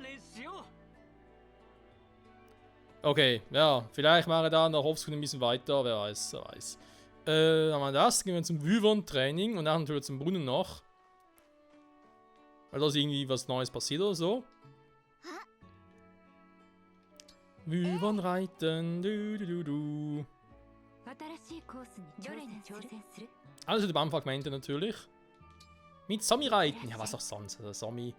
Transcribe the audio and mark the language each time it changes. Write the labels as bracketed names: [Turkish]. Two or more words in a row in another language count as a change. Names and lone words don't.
[German] Okay, ja, vielleicht mache ich da noch Offscreen ein bisschen weiter, wer weiß, wer weiß. Dann haben wir das, gehen wir zum Wyvern-Training und dann natürlich zum Brunnen noch. Weil da ist irgendwie was Neues passiert oder so. Wyvern reiten, du. [Japanese] 新しいコーどれに挑戦する？ [German] Also die Bahnfragmente natürlich. Mit Somi reiten. Ja, was auch sonst. Also Somi.